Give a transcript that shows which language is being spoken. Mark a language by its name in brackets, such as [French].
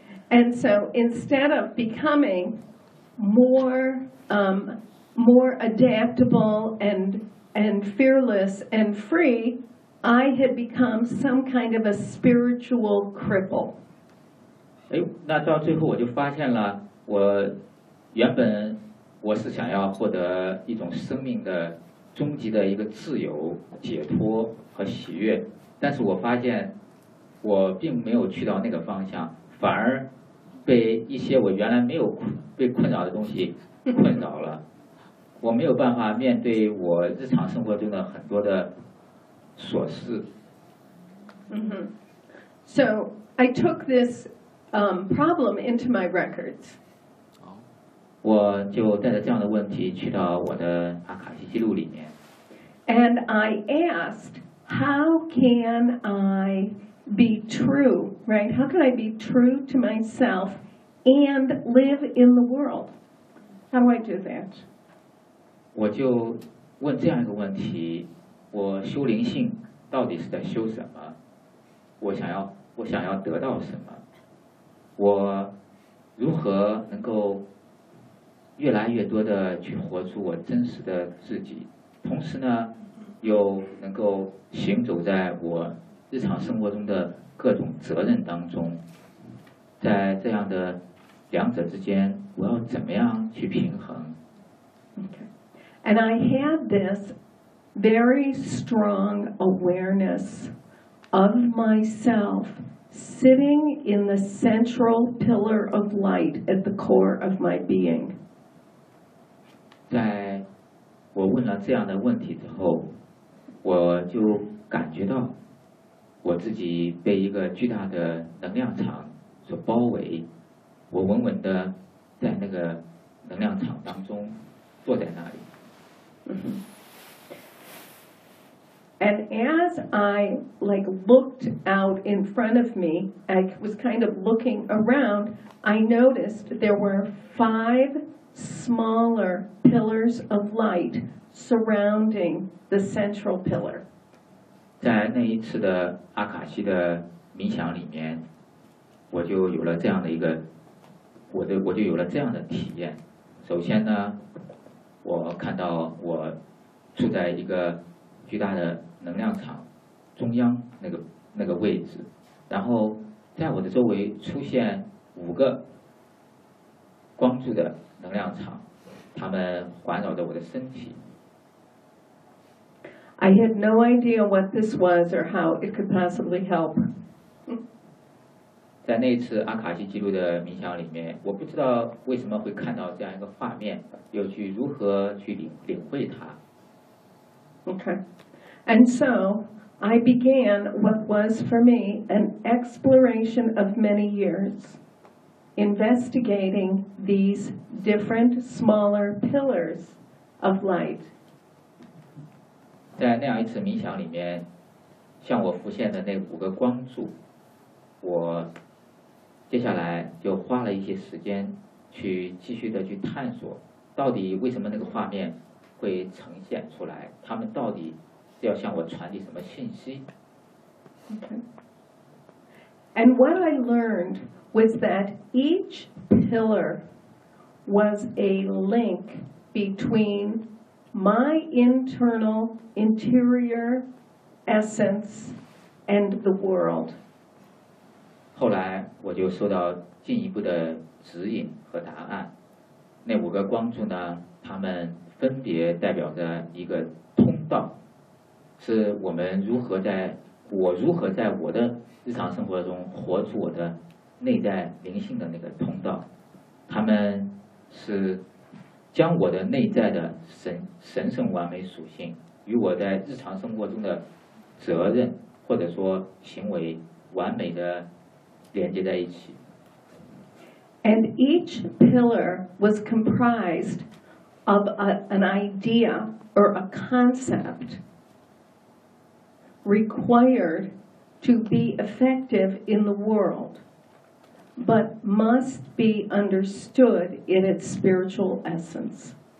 [English] And so instead of becoming more adaptable and fearless and free, I had become some kind of a spiritual cripple. [Chinese] 哎，那到最后我就发现了，我原本我是想要获得一种生命的终极的一个自由、解脱和喜悦，但是我发现我并没有去到那个方向，反而被一些我原来没有被困扰的东西困扰了。我没有办法面对我日常生活中的很多的琐事。 Mm-hmm. [English] So I took this problem into my records. [Chinese] 我就带着这样的问题去到我的阿卡西记录里面。 [English] And I asked, how can I be true, right? How can I be true to myself and live in the world? How do I do that? [Chinese] 我就问这样一个问题，我修灵性到底是在修什么？我想要得到什么？我如何能够越来越多的去活出我真实的自己，同时呢，又能够行走在我日常生活中的各种责任当中？在这样的两者之间，我要怎么样去平衡？ [English] And I had this very strong awareness of myself sitting in the central pillar of light at the core of my being. [Chinese] 在我问了这样的问题之后，我就感觉到我自己被一个巨大的能量场所包围，我稳稳地在那个能量场当中坐在那里。 [English] And as I looked out in front of me, I was kind of looking around, I noticed there were five smaller pillars of light surrounding the central pillar. [Chinese] 在那一次的阿卡西的冥想里面，我就有了这样的体验。首先呢，我看到我住在一个巨大的能量场中央那个位置，然后在我的周围出现五个光柱的能量场，它们环绕着我的身体。 [English] I had no idea what this was or how it could possibly help. [Chinese] 在那次阿卡西记录的冥想里面，我不知道为什么会看到这样一个画面，又去如何去领会它。 [English] Okay, and so I began what was for me an exploration of many years, investigating these different smaller pillars of light. [Chinese] 在那样一次冥想里面，向我浮现的那五个光柱，我接下来就花了一些时间去继续的去探索，到底为什么那个画面会呈现出来，他们到底是要向我传递什么信息。 [English] Okay. And what I learned was that each pillar was a link between my interior essence and the world. [Chinese] 后来我就受到进一步的指引和答案，那五个光柱呢，它们分别代表着一个通道，是我们如何在我如何在我的日常生活中活出我的内在灵性的那个通道，它们是将我的内在的神圣完美属性与我在日常生活中的责任或者说行为完美的连接在一起。 [English] And each pillar was comprised of an idea or a concept required to be effective in the world, but must be understood in its spiritual essence.